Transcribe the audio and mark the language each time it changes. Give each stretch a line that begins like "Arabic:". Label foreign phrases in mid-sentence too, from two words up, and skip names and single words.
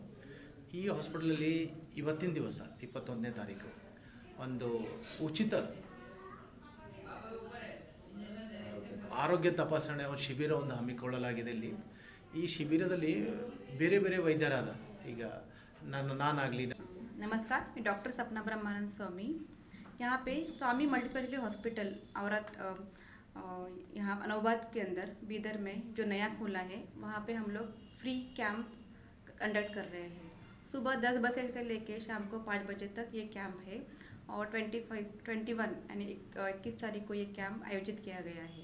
Kannada: ಈ ಹಾಸ್ಪಿಟಲಲ್ಲಿ ಇವತ್ತಿನ ದಿವಸ 21ನೇ ತಾರೀಕು ಒಂದು ಉಚಿತ ಆರೋಗ್ಯ ತಪಾಸಣೆ ಒಂದು ಶಿಬಿರ ಒಂದು ಹಮ್ಮಿಕೊಳ್ಳಲಾಗಿದೆ. ಇಲ್ಲಿ ಈ ಶಿಬಿರದಲ್ಲಿ ಬೇರೆ ಬೇರೆ ವೈದ್ಯರಾದ ಈಗ ನಾನಾಗಲಿ.
Hindi: नमस्कार, मैं डॉक्टर सपना ब्रह्मानंद स्वामी। यहाँ पे स्वामी मल्टी स्पेशलिटी हॉस्पिटल औरत यहाँ नौबाद के अंदर बीदर में जो नया खुला है वहाँ पे हम लोग
English: free camp conduct
Hindi: कर रहे हैं। सुबह 10 बजे से लेके शाम को 5 बजे तक ये कैंप है और 21 यानी 21 तारीख को ये कैंप आयोजित किया गया है।